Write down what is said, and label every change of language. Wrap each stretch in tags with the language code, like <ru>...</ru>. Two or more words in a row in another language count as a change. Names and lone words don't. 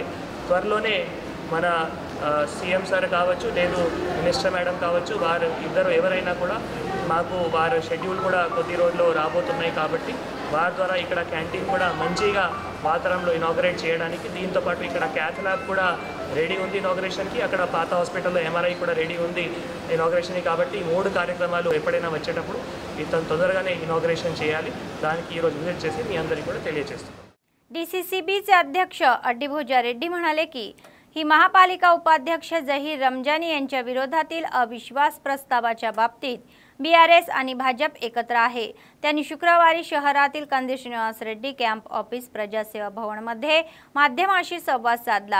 <te>త్వరలోనే మన</te> <en>CM sir</en> <te>కావచ్చు లేదు</te> <en>minister madam</en> <te>కావచ్చు వారు ఇద్దరు ఎవరైనా కూడా మాకు వారు షెడ్యూల్ కూడా కొద్ది రోజుల్లో రాబోతున్నాయి కాబట్టి వారి ద్వారా ఇక్కడ క్యాంటీన్ కూడా మంచిగా వాతావరణంలో ఇనాగరేట్ చేయడానికి, దీంతో పాటు ఇక్కడ</te> <en>cath lab</en> <te>కూడా రెడీ ఉంది ఇనాగరేషన్కి, అక్కడ పాత హాస్పిటల్లో ఎంఆర్ఐ కూడా రెడీ ఉంది ఇనాగరేషన్కి। కాబట్టి 3 కార్యక్రమాలు ఎప్పుడైనా వచ్చేటప్పుడు ఇతను తొందరగానే ఇనాగరేషన్ చేయాలి। దానికి ఈరోజు విజిట్ చేసి మీ అందరికీ కూడా తెలియజేస్తున్నాం।</te> <mr>डीसीसीबीचे अध्यक्ष अड्डीभोज रेड्डी म्हणाले की ही महापालिका उपाध्यक्ष जहीर रमजानी यांच्या विरोधातील अविश्वास प्रस्तावाच्या बाबतीत बीआरएस आणि भाजप एकत्र आहे। त्यांनी शुक्रवारी शहरातील कंदील श्रीनिवास रेड्डी</mr> <en>camp office</en> <mr>प्रजासेवा भवनमध्ये माध्यमांशी संवाद साधला।</mr>